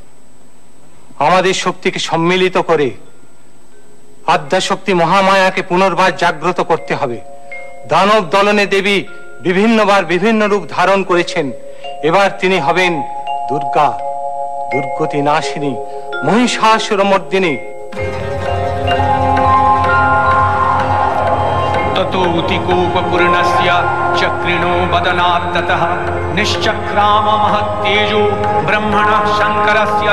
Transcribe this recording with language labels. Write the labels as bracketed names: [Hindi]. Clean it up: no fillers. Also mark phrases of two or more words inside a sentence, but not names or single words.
[Bangla] আমাদের শক্তিকে সম্মিলিত করে আদ্যাশক্তি মহামায়াকে পুনর্বার জাগ্রত করতে হবে। দানব দলনে দেবী বিভিন্নবার বিভিন্ন রূপ ধারণ করেছেন, এবার তিনি হবেন দুর্গা, দুর্গতি নাশিনী, মহিষাসুরমর্দিনী। [Sanskrit] ततोऽतिकोपपूर्णस्य चक्रिणो बदनात् ततः निश्चक्राम महत्तेजो ब्रह्मणः शङ्करस्य